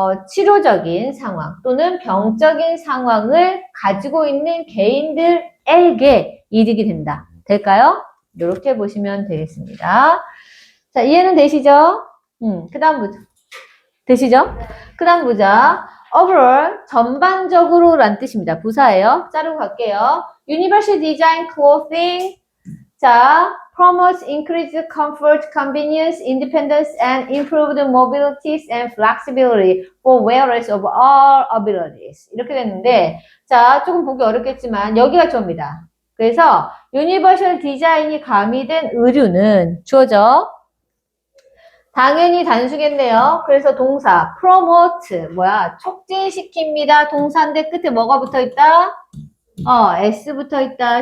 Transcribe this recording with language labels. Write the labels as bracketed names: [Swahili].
[Korean] 치료적인 상황 또는 병적인 상황을 가지고 있는 개인들에게 이득이 된다. 될까요? 이렇게 보시면 되겠습니다. 자, 이해는 되시죠? 그 다음 보자. 되시죠? 그 다음 보자. overall, 전반적으로 란 뜻입니다. 부사예요. 자르고 갈게요. Universal Design Clothing. [English] 자, promotes increased comfort, convenience, independence, and improved mobility and flexibility for wearers of all abilities. [Korean] 이렇게 됐는데, 자, 조금 보기 어렵겠지만, 여기가 주어입니다. 그래서, 유니버셜 디자인이 가미된 의류는 주어져. 당연히 단수겠네요. 그래서 동사 promote 뭐야? 촉진시킵니다. 동사인데 끝에 뭐가 붙어있다? S 붙어있다.